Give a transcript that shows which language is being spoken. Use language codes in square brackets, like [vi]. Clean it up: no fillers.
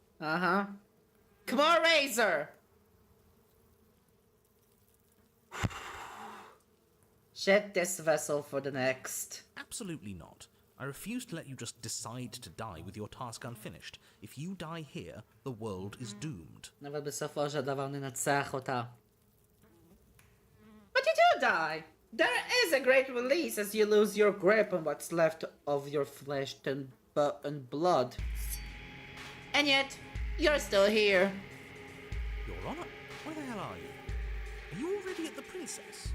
[en] Uh-huh. Come on, Razor! Shed this vessel for the next. Absolutely not. I refuse to let you just decide to die with your task unfinished. If you die here, the world is doomed. [he] אבל בסופו של דבר ננצח אותה. [en] But you do die! There is a great release as you lose your grip on what's left of your flesh and blood. And yet, you're still here. Your Honor, where the hell are you? Are you already at the Princess?